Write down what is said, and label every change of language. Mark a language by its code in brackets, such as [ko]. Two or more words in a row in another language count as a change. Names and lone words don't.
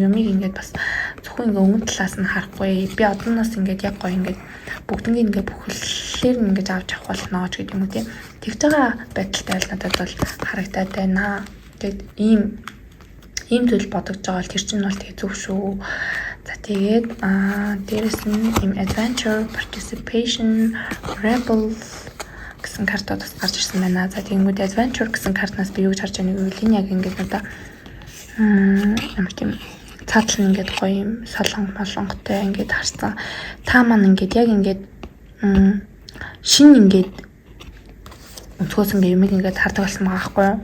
[mn] Юмыг ингээд бас зөвхөн ингээд өмнө талаас нь харахгүй. Би одноос ингээд яг гоё ингээд бүгднийг ингээд бүхэлээр нь ингээд авч авах болно ч гэдэг юм уу тийм. Тэгж байгаа байдалтай л надад бол харагдаад байна. Тэгээд ийм зүйл бодогдож байгаа бол тэр чинь бол тэгээ зөв шүү. За тэгээд дээрэс нь юм [en] adventure, participation, rebel [mn] гэсэн картууд бас гарч ирсэн байна. За тэгэнгүүт adventure гэсэн картнаас би юу гэж харж байгааг нь энэ яг ингээд одоо ямар тийм цаатлан ингээд гоё юм солонготой ингээд харсан. Та маань ингээд яг ингээд шинэ ингээд өнцгөөс ингээд юмыг ингээд хардаг болсон байгаа байхгүй юу?